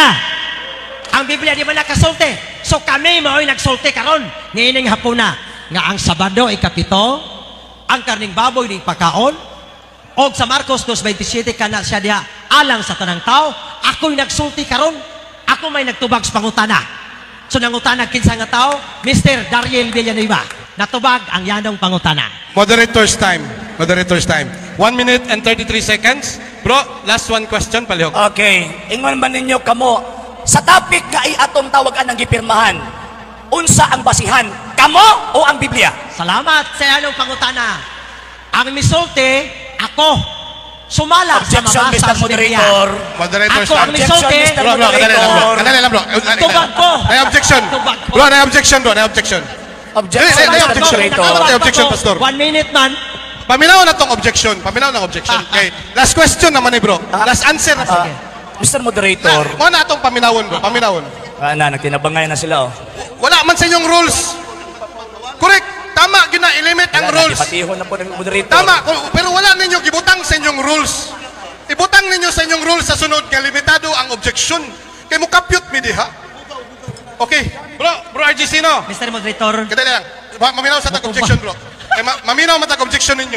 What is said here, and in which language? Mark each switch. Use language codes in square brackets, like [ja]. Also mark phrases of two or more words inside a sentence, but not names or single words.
[ceb] Ang Biblia di ba nakasulti? So kami mo'y nagsulti karon niining hapuna nga ang Sabado ikapito, ang karning baboy ni pagkaon, og sa Marcos 2:27 kana siya diha alang sa tanang tao, ako'y nagsulti karon, ako may nagtubag sa pangutana. So nangutana kinsa nga tao, Mr. Dariel Villanueva. Natubag ang yanong pangutana. [en] Moderator's time. 1 minute and 33 seconds. Bro, last one question, [ceb] palihog. Okay, ingon man ninyo kamo, sa topic nga atong tawagan ng gipirmahan, unsa ang basihan, kamo o ang Biblia? Salamat sa yanong pangutana. Ang misulti, ako. Sumala Objection, sa mabasa Mr. sa Biblia. Moderator's Ako ang time. misulti. Mr. Bro, kadali lang bro. Tubag ko. May objection. Tubag ko. Bro, may objection bro, may objection. Objection, Ay, Mr. objection. Moderator. Ay, objection, Pastor. 1 minute man. Paminaw na tong objection. Okay. [en] Last question [ceb] naman bro. [en] Last answer [ceb] na. Sige. Mr. Moderator. Mo na atong paminawon bro, paminawon. Nagtinabangay na sila oh. Wala man sa inyong rules. Correct. Tama gina i-limit ang rules. Patihon na po ng moderator. Tama, pero wala ninyo gibutang sa inyong rules. Ibutang ninyo sa inyong rules sa sunod nga limitado ang objection. Kay mo kapyot mi diha. Okay. Bro RGC no. Mr. Moderator. Kadali lang. Maminaw sa tag objection bro. Kay maminaw man tag objection ninyo.